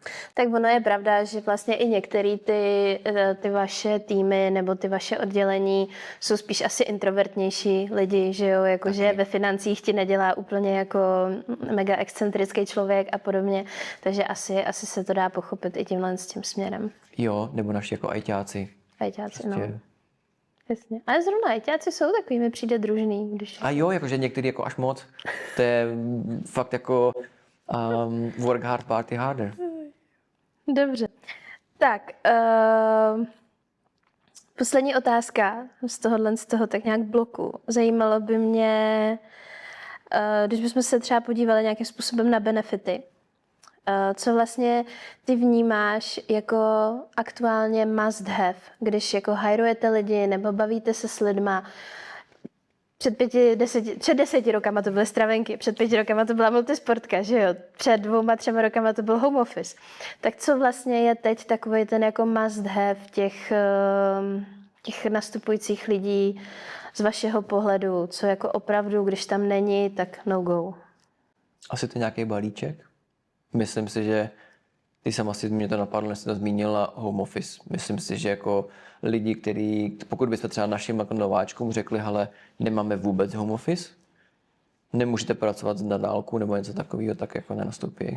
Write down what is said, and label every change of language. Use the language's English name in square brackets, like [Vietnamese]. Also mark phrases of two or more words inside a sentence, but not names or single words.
[Czech] Tak ono je pravda, že vlastně i některé ty vaše týmy nebo ty vaše oddělení jsou spíš asi introvertnější lidi, že jo, jakože ve financích ti nedělá úplně jako mega excentrický člověk a podobně, takže asi se to dá pochopit i tímhle s tím směrem. Jo, nebo naši jako ajťáci. Ajťáci, no. Prostě. Jasně. Ale zrovna ajťáci jsou takový, mi přijde družný, když... A jo, jakože některý jako až moc. To je fakt jako [English] work hard, party harder. [Czech] Dobře. Tak, poslední otázka z toho tak nějak bloku. Zajímalo by mě, když bychom se třeba podívali nějakým způsobem na benefity. Co vlastně ty vnímáš jako aktuálně [English] must have, [Czech] když jako hajrujete lidi nebo bavíte se s lidma. Před 10 rokama to byly stravenky, před 5 rokama to byla multisportka, že jo? Před 2, 3 rokama to byl [English] home office. [Czech] Tak co vlastně je teď takový ten jako [English] must have [Czech] těch nastupujících lidí z vašeho pohledu, co jako opravdu, když tam není, tak [English] no go? [Czech] Asi to nějaký balíček. Myslím si, že ty sama si mě to napadlo, než jsi to zmínila, [English] home office. [Czech] Myslím si, že jako lidi, kteří, pokud byste třeba našim jako nováčkům řekli, hele, nemáme vůbec [English] home office, [Czech] nemůžete pracovat na dálku nebo něco takového, tak jako nenastoupí.